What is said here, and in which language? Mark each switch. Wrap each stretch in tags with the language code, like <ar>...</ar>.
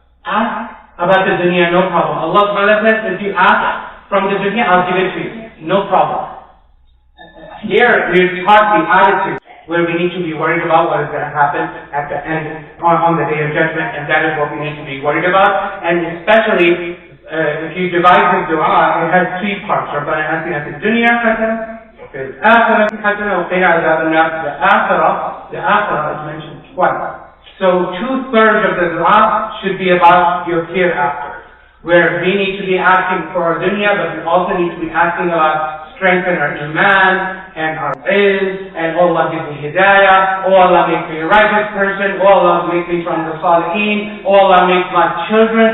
<en>Ask about the dunya, no problem. Allah subhanahu wa ta'ala says, if you ask from the dunya, I'll give it to you. No problem. Here, we're taught the attitude where we need to be worried about what is going to happen at the end, on the day of judgment, and that is what we need to be worried about. And especially, if you divide the dua, it has three parts.</en> <ar>rabbana atina fid dunya hasanah, وفي الآخرة حسنة وقنا عذاب النار.</ar> <en>The akhirah is mentioned twice. So 2/3 of the dua should be about your hereafter, where we need to be asking for our dunya, but we also need to be asking about strengthen our iman and our ilm, and oh Allah give me hidayah, oh Allah make me a righteous person, oh Allah make me from the salihin, oh Allah make my children</en>